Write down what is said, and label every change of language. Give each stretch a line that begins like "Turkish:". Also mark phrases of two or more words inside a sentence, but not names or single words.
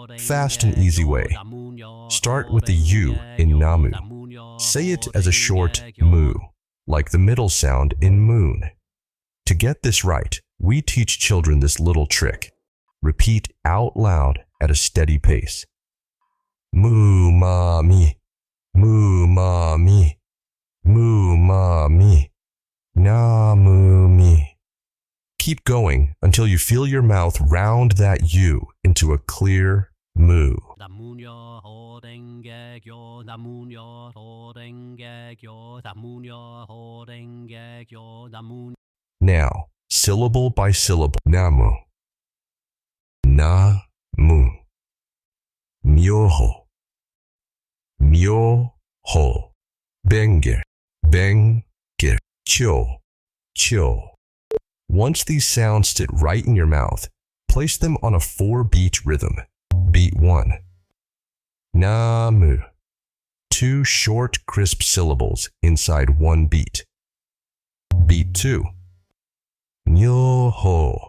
English: Fast and easy way. Start with the U in Namu. Say it as a short moo, like the middle sound in moon. To get this right, we teach children this little trick. Repeat out loud at a steady pace. Moo-maa-mee, moo-maa-mee, moo-maa-mee, na-moo-mee. Keep going until you feel your mouth round that U into a clear moo.
Japanese: 南無妙法蓮華経、南無妙法蓮華経、南無妙法蓮華経、南無.
English: Now, syllable by syllable.
Japanese: Namu, na-moo, 妙法、妙法、蓮華、経、経.
English: Once these sounds sit right in your mouth, place them on a 4-beat rhythm. Beat 1. Namu. 2 short, crisp syllables inside 1 beat. Beat 2. Myoho.